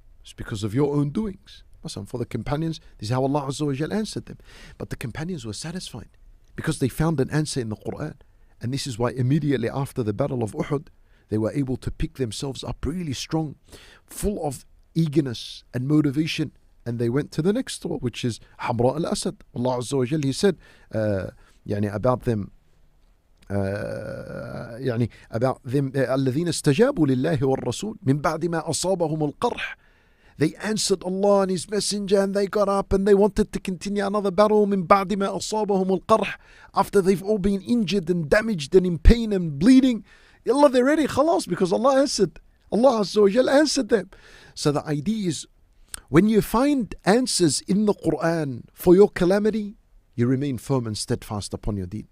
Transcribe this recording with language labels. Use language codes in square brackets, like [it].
[en] It's because of your own doings. For the companions, this is how Allah Azza wa Jal answered them. But the companions were satisfied because they found an answer in the Qur'an. And this is why immediately after the Battle of Uhud, they were able to pick themselves up really strong, full of eagerness and motivation. And they went to the next war, which is Hamra al-Asad. [ar] Allah Azza wa Jal, [en] He said about them, [ar] الذين استجابوا لله والرسول من بعد ما أصابهم القرح. [en] They answered Allah and His Messenger, and they got up and they wanted to continue another battle. [ar] من بعد ما أصابهم القرح. [en] After they've all been injured and damaged and in pain and bleeding, Allah, they're ready, khalas, because Allah answered. Allah Azza wa Jal answered them. So the idea is, when you find answers in the Qur'an for your calamity, you remain firm and steadfast upon your deen.